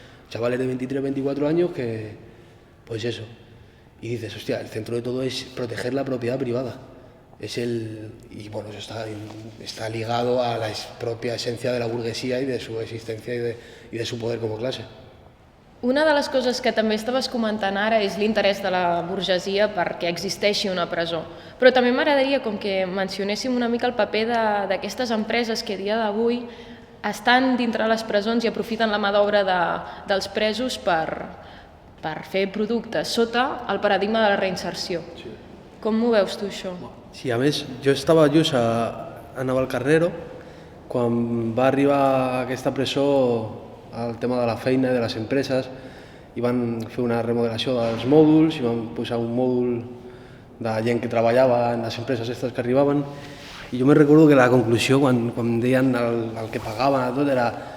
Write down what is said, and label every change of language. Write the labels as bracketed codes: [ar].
[es] Chavales de 23, 24 años que, pues eso. Y dices, hostia, el centro de todo es proteger la propiedad privada. Y bueno, eso está ligado a la propia esencia de la burguesía y de su existencia y de su poder como clase. [ca] Una de les coses que també estaves comentant ara és l'interès de la burgesia perquè existeixi una presó. Però també m'agradaria com que mencionéssim una mica el paper d'aquestes empreses que a dia d'avui estan dintre les presons i aprofiten la mà d'obra dels presos per fer productes sota el paradigma de la reinserció. Sí. Com ho veus tu, això? Sí, a més, jo estava just a Navalcarnero quan va arribar aquesta presó al tema de la feina i de les empreses, i van fer una remodelació dels mòduls, i van posar un mòdul de gent que treballava en les empreses aquestes que arribaven, i jo me recordo que la conclusió, quan deien el que pagaven a tot, era